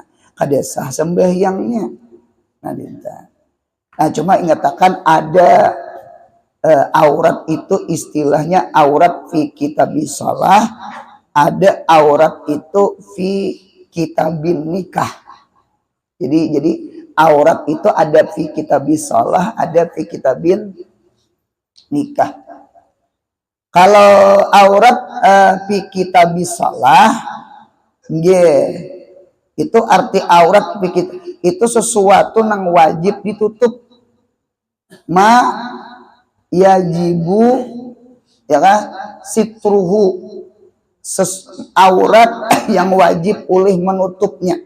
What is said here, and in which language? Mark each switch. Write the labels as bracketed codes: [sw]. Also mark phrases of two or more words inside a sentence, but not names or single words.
[id] Kada sah sembahyangnya. Nah, cuma ingatakan ada aurat itu istilahnya [ar] aurat fi kitabis shalah, [id] ada aurat itu [ar] fi kitabin nikah. [id] Jadi aurat itu ada [ar] fi kitabis shalah, [id] ada [ar] fi kitabin nikah. [id] Kalau [ar] aurat fi kitabis shalah, [id] itu arti aurat itu sesuatu yang wajib ditutup. [ar] Ma yajibu ya kan sitruhu, [id] aurat yang wajib oleh menutupnya.